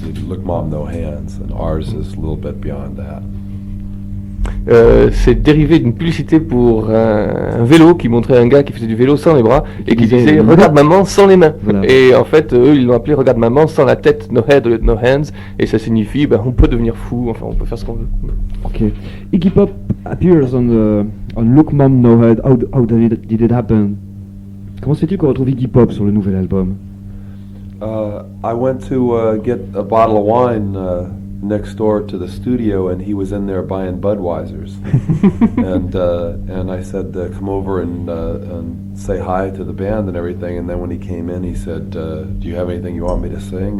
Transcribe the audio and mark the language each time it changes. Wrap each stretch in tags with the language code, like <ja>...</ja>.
<en>He'd look mom, no hands, and ours is a little bit beyond that.</en> <fr>C'est dérivé d'une publicité pour un vélo qui montrait un gars qui faisait du vélo sans les bras et qui disait regarde maman sans les mains. Voilà. Et en fait eux ils l'ont appelé regarde maman sans la tête,</fr> <en>no head, no hands,</en> <fr>et ça signifie on peut devenir fou, enfin on peut faire ce qu'on veut.</fr> <en>Okay. Iggy Pop appears on Look Mom No Head. How did it happen?</en> <fr>Comment se fait-il qu'on retrouve Iggy Pop sur le nouvel album?</fr> <en>I went to get a bottle of wine next door to the studio, and he was in there buying Budweisers. and I said, come over and say hi to the band and everything. And then when he came in, he said, do you have anything you want me to sing?</en>